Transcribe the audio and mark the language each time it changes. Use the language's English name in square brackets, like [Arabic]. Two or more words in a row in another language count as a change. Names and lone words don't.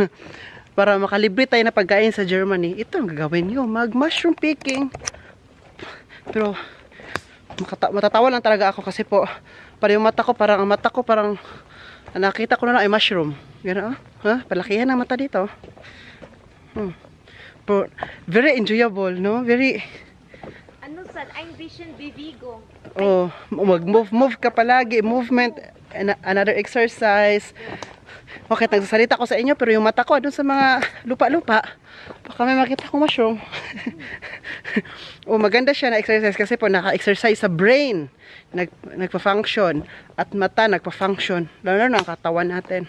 [Filipino] Para makalibre tayo na pagkain sa Germany. Ito ang gagawin nyo, mag-mushroom picking. Pero matatawa lang talaga ako kasi po, para yung mata ko parang nakita ko na lang ay mushroom. Gano'n, ha? Palakihan ang mata dito. Pero [English] very enjoyable, [Filipino] no? Very, Ano sad, [German] ein bisschen Bewegung. [Filipino] oh, mag-move ka palagi, movement, [English] another exercise. [Filipino] Bakit nagsasalita ko sa inyo pero yung mata ko doon sa mga lupa-lupa, baka may makita kong mushroom. O maganda siya na exercise kasi po naka-exercise sa brain, nagpa-function, at mata nagpa-function, lalo na ang katawan natin.